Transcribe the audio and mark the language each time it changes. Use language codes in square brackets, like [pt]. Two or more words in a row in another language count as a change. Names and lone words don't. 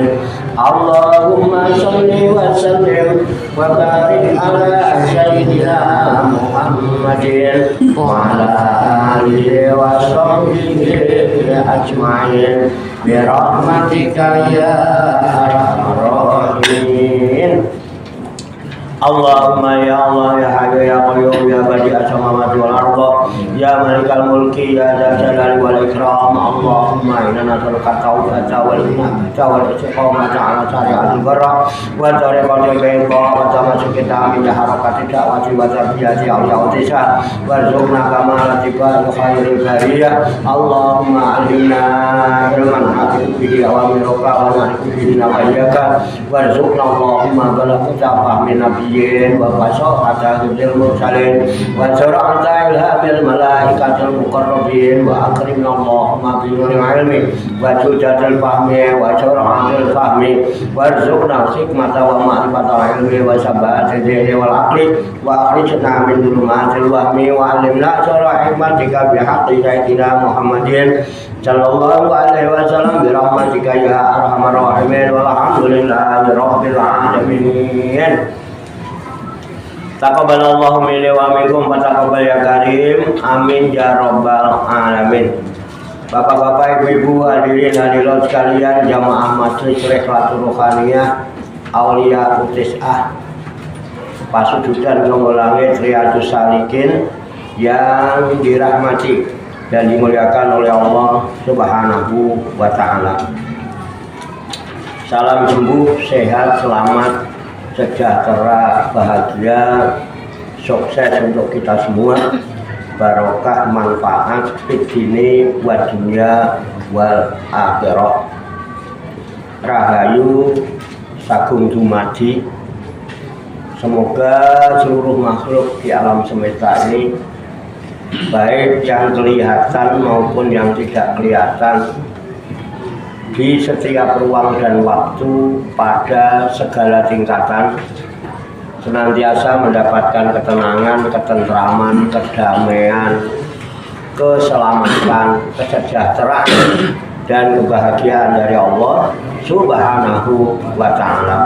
[ar] اللهم صل وسلم وبارك على سيدنا محمد وعلى آله وصحبه أجمعين برحمتك يا أرحم الراحمين. اللهم يا الله يا حي يا قيوم يا بديع السماوات والأرض يا مالك الملك يا ذا الجلال والإكرام. اللهم إنا نسألك التوبة والهداية والاستقامة على الشريعة البرة والطريقة البيضاء وتمسك kita من حركة دعوة وتربية أولياء وارزقنا كمالات عباد خير البرية. اللهم علمنا علما حافظ به أوامرك ونحفظ به نواهيك وارزقنا اللهم بلاغة فهم نبي وفصاحة بالمرسلين وسرعة إلهام الملائكة المقربين وأكرمنا اللهم بنور العلم وسجية الفهم وسرعة الفهم وارزقنا حكمة ومعرفة العلم وثبات الذهن والعقل وأخرجنا من ظلمات الوهم وعلمنا شرح حكمتك بحق سيدنا محمد صلى الله عليه وسلم برحمتك يا أرحم الراحمين والحمد لله رب العالمين. تقبل الله مني ومنكم وتقبل يا كريم. آمين يا رب العالمين. [id] Bapak-bapak, ibu-ibu, hadirin hadirat sekalian, jamaah Majelis Rekhlatul Rohaniyah Aulia Utis'ah Pasududan Longgolangit Riyadus Salikin yang dirahmati dan dimuliakan oleh Allah [ar] سبحانه وتعالى. [id] Salam sembuh, sehat, selamat, sejahtera, bahagia, sukses untuk kita semua, barokah, manfaat [ar] في الدين والدنيا والآخرة. [jv] Rahayu sagung dumadi. [id] Semoga seluruh makhluk di alam semesta ini, baik yang kelihatan maupun yang tidak kelihatan, di setiap ruang dan waktu pada segala tingkatan senantiasa mendapatkan ketenangan, ketentraman, kedamaian, keselamatan, kesejahteraan dan kebahagiaan dari Allah [ar] سبحانه وتعالى.